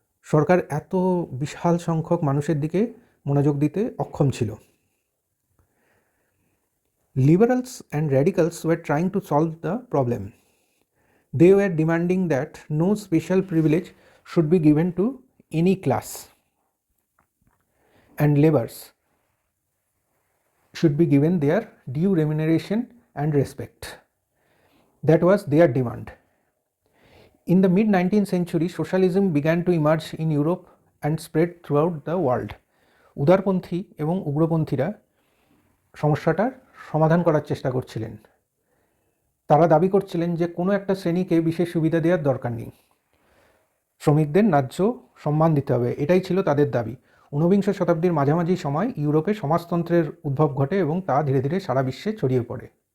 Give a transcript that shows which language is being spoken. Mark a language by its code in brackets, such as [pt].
[bn] সরকার এত বিশাল সংখ্যক মানুষের দিকে মনোযোগ দিতে অক্ষম ছিল। [en] Liberals and radicals were trying to solve the problem. They were demanding that no special privilege should be given to any class, and laborers should be given their due remuneration and respect. That was their demand. In the mid-19th century, socialism began to emerge in Europe and spread throughout the world. [bn] উদারপন্থী এবং উগ্রপন্থীরা সমস্যাটার সমাধান করার চেষ্টা করছিলেন। তারা দাবি করছিলেন যে কোনো একটা শ্রেণীকে বিশেষ সুবিধা দেওয়ার দরকার নেই, শ্রমিকদের ন্যায্য সম্মান দিতে হবে, এটাই ছিল তাদের দাবি। ঊনবিংশ শতাব্দীর মাঝামাঝি সময় ইউরোপে সমাজতন্ত্রের উদ্ভব ঘটে এবং তা ধীরে ধীরে সারা বিশ্বে ছড়িয়ে পড়ে।